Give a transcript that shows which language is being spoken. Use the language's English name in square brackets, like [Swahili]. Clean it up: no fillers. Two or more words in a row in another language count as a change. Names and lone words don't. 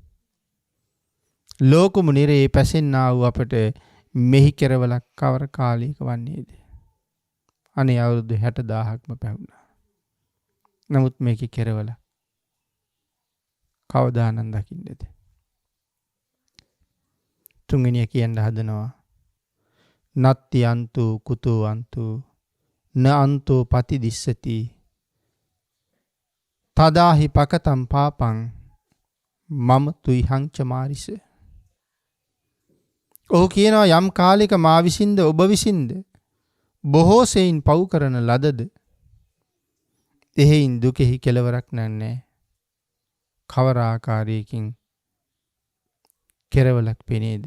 [Sinhala] ලෝකමු නිරේ පැසෙන්නා වූ අපට මෙහි කෙරවලක් කවර කාලයක වන්නේද? අනේ අවුරුදු 60,000ක්ම පැවුණා. නමුත් මේකේ කෙරවල කවදානම් දකින්නද? තුන්වෙනිය කියන්න හදනවා [Pali] නත්ති අන්තු කුතු අන්තු න අන්තෝ පතිදිස්සති තදාහි පකතම් පාපං මම තුයිහං චමාරිස. [Sinhala] ඔහු කියනවා යම් කාලයක මා විසින්ද ඔබ විසින්ද බොහෝ සෙයින් පව් කරන ලදද එහෙයින් දුකෙහි කෙලවරක් නැහැ. කවර ආකාරයකින් කෙරවලක් පෙනේද?